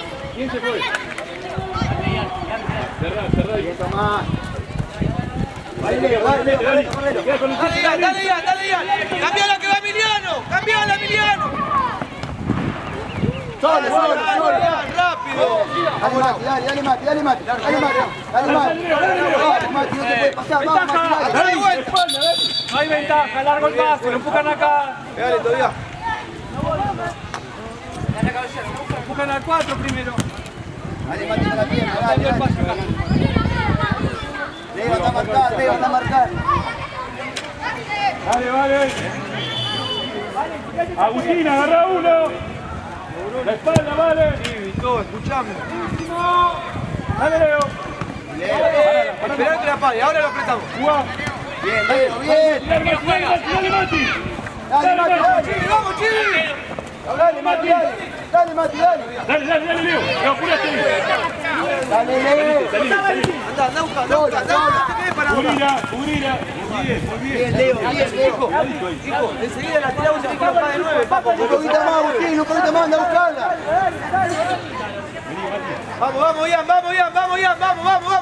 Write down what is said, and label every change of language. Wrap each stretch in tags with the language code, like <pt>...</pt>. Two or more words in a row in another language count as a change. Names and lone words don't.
<es>¿Quién se fue? Cerrá, cerrá y más. Ahí Leo, dale, Leo, correlo. Queda con el Dale, Ian, dale, Ian, dale, Ian. Cambiala que va Emiliano. Cambiala, Emiliano. Sole, sole, sole. Ian, rápido. Dale Mati, dale Mati, dale Mati. Dale Mati, dale Mati. Dale Mati, no te puede pasar. Vamos, Mati, dale. Dale vuelta. No hay ventaja, largo el pase, lo empujan acá. Pégale todavía. Empujan al 4 primero. Dale Mati con la pierna, dale, dale. Leo anda a marcar, Leo anda a marcar. Dale, vale. Agustín, agarra uno. La espalda, vale. Sí, todo, escuchame. Dale, Leo. Esperá que la pague, ahora lo apretamos. Jugá. Bien, Leo, bien. Dale, Mati, dale, Mati. Dale Mati, dale. Chile, vamos, Chile. Dale Mati, dale. Dale Mati, dale. Dale, Leo. Leo, apurate. Dale, Leo. Anda, busca. No te quedes parado. Cubrira. Bien, Leo, bien, Leo. Hijo, enseguida la tiramos y la de 9, papo. Un poquito más, Agustín, un poquito más, anda a buscarla. Vamos, Ian. Vamos.</es>